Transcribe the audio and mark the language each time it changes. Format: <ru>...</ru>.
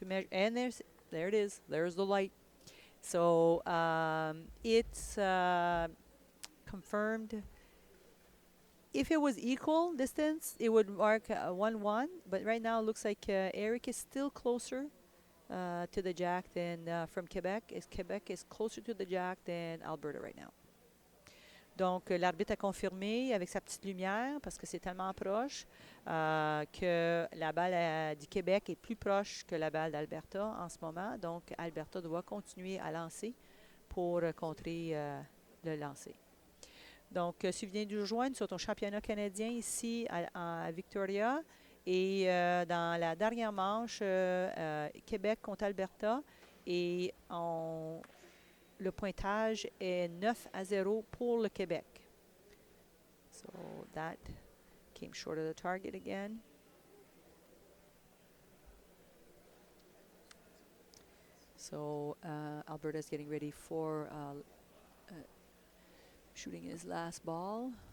<en>And there it is. There's the light. So it's confirmed. If it was equal distance, it would mark 1-1. But right now, it looks like Eric is still closer to the jack than from Quebec. Quebec is closer to the jack than Alberta right now.</en> <fr>Donc, l'arbitre a confirmé avec sa petite lumière, parce que c'est tellement proche, que la balle du Québec est plus proche que la balle d'Alberta en ce moment. Donc, Alberta doit continuer à lancer pour contrer le lancer. Donc, si vous venez de nous rejoindre, nous sommes au championnat canadien ici à Victoria. Et dans la dernière manche, Québec contre Alberta. Et le pointage est 9-0 pour le Québec.</fr> <en>So that came short of the target again. So Alberta's getting ready for shooting his last ball.</en>